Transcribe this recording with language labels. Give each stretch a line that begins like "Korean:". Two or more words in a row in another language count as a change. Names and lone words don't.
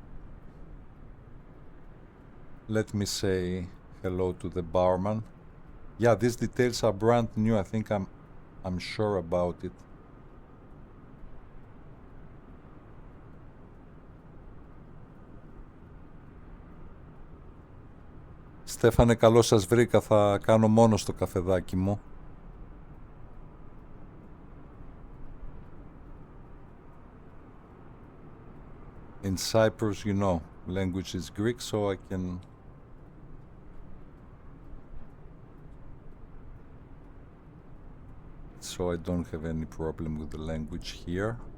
English: Let me say hello to the barman. Yeah, these details are brand new. I think I'm sure about it.
Greek: Στέφανε, καλώς σας βρήκα. Θα κάνω μόνο στο καφεδάκι μου.
English: In Cyprus, you know, language is Greek, so I can... So I don't have any problem with the language here.